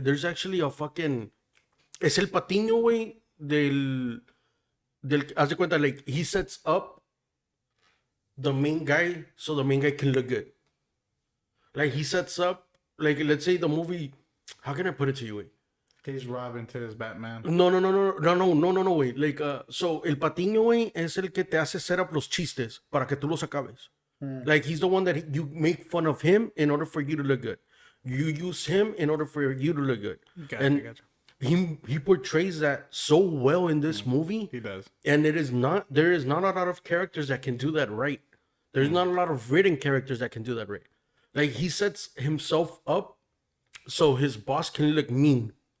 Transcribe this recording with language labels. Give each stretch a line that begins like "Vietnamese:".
English: There's actually a fucking.
Spanish: Es el patiño, güey, del. Haz de cuenta,
English: like he sets up the main guy so the main guy can look good. Like he sets up, like let's say the movie. How can I put it to you, güey? he's Robin to his Batman.
Spanish: No, güey. Like, so el patiño, güey, es el que te hace
English: set up
Spanish: los chistes para que tú los acabes.
English: Like, he's the one that you make fun of him in order for you to look good. You use him in order for you to look good. Gotcha. He portrays that so well in this movie. He does. And there is not a lot of characters that can do that right. There's not a lot of written characters that can do that right. Like, he sets himself up so his boss can look mean.